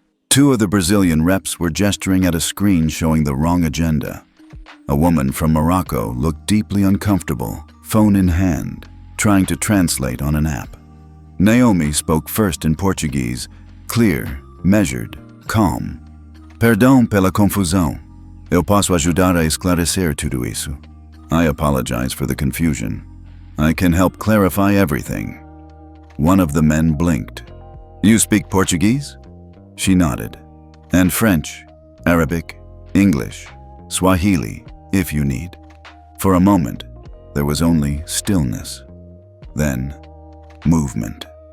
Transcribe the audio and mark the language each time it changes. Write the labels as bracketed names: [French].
[English] Two of the Brazilian reps were gesturing at a screen showing the wrong agenda. A woman from Morocco looked deeply uncomfortable, phone in hand, trying to translate on an app. Naomi spoke first in Portuguese, clear, measured, calm. [Portuguese] Perdão pela confusão. Eu posso ajudar a esclarecer tudo isso. [English] I apologize for the confusion. I can help clarify everything. One of the men blinked. You speak Portuguese? She nodded. And French, Arabic, English, Swahili, if you need. For a moment, there was only stillness. Then, movement.